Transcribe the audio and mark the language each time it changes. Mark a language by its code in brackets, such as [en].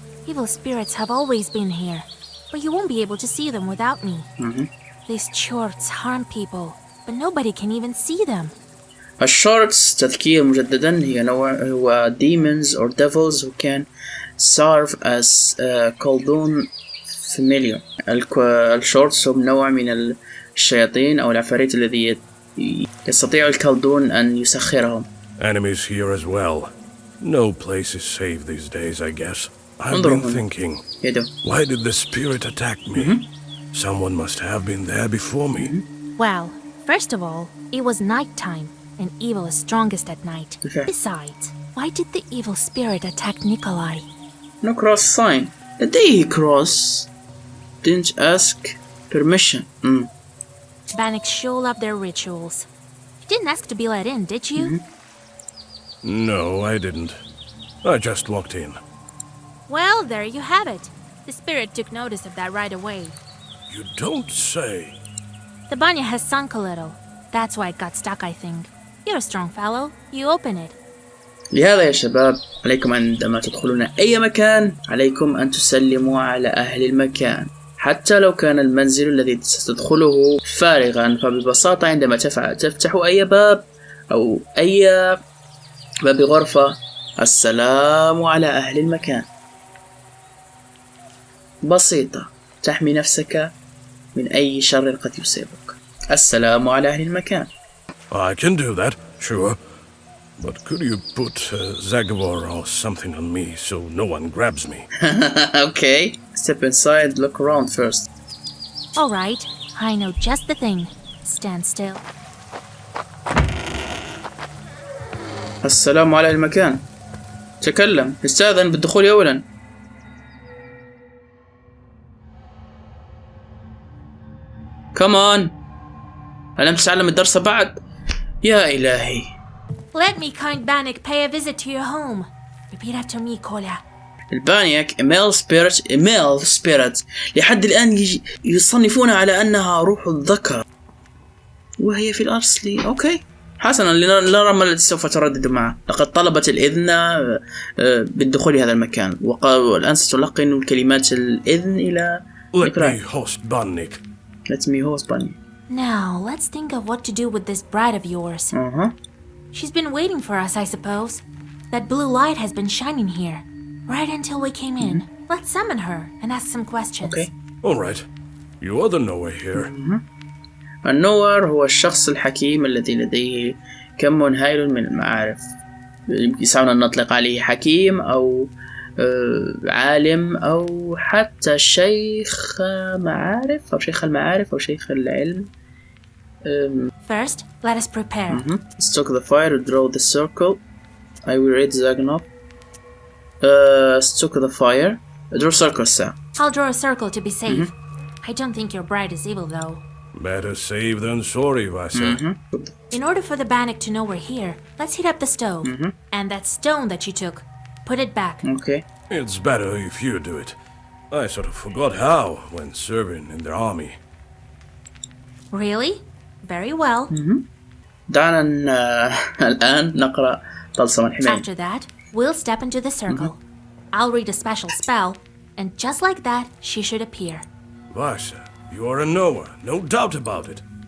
[en] Evil spirits have always been here, but you won't be able to see them without me. These shorts harm people, but nobody can even see them. [ar] الشورتس تذكير مجددا هو [en] demons or devils who can serve as كولدون familiar. [ar] الشورتس هم نوع من الشياطين أو العفاريت الذي يستطيع الكلدون أن يسخرهم. [en] Enemies here as well. No place is safe these days, I guess. I've been thinking, why did the spirit attack me? Someone must have been there before me. Well, first of all, it was nighttime, and evil is strongest at night. Okay. Besides, why did the evil spirit attack Nikolai? No cross sign. The day he crossed didn't ask permission. Bannock sure love their rituals. You didn't ask to be let in, did you? No, I didn't. I just walked in. Well, there you have it. The spirit took notice of that right away. You don't say. The banya has sunk a little. That's why it got stuck, I think. You're a strong fellow. You open it. [ar] لهذا يا شباب عليكم عندما تدخلون أي مكان عليكم أن تسلموا على أهل المكان حتى لو كان المنزل الذي ستدخله فارغا. فببساطة عندما تفتحوا أي باب أو أي باب غرفة السلام على أهل المكان. بسيطة تحمي نفسك من أي شر قد يصيبك. السلام على أهل المكان. [en] I can do that, sure. But could you put Zagabor or something on me so no one grabs me? Okay. Step inside, look around first. All right. I know just the thing. Stand still. [ar] السلام على المكان. تكلم. استأذن بالدخول أولا. [en] Come on. [ar] ألم تتعلم الدرس بعد؟ يا إلهي. [en] Let me, kind Bannock, pay a visit to your home. Repeat after me, Kola. [ar] البانيك [en] male spirit [ar] لحد الآن يصنفونها على أنها روح الذكر وهي في الأصل أوكي حسنا لنرى ما الذي سوف تردد معه. لقد طلبت الإذن بالدخول هذا المكان والآن ستلقن الكلمات الإذن إلى [en] Let me host Bannik. Let me host Bannik. Now, let's think of what to do with this bride of yours. She's been waiting for us, I suppose. That blue light has been shining here, right until we came in. Let's summon her and ask some questions. Okay. All right. You are the knower here. [ar] النور هو الشخص الحكيم الذي لديه كم هائل من المعارف. يسعنا أن نطلق عليه حكيم أو عالم أو حتى شيخ معارف أو شيخ المعارف أو شيخ العلم. [en] First, let us prepare. Stoke the fire, draw the circle. I will read Zagnop. Stoke the fire. Draw circle, sir. I'll draw a circle to be safe. I don't think your bride is evil, though. Better safe than sorry, Vasa. In order for the Bannock to know we're here, let's heat up the stove. And that stone that you took, put it back. Okay. It's better if you do it. I sort of forgot how when serving in the army. Really? Very well. [ar] دعنا الآن نقرأ طلسم الحماية. [en] After that, we'll step into the circle. I'll read a special spell, and just like that, she should appear. Vasa, you are a knower, no doubt about it.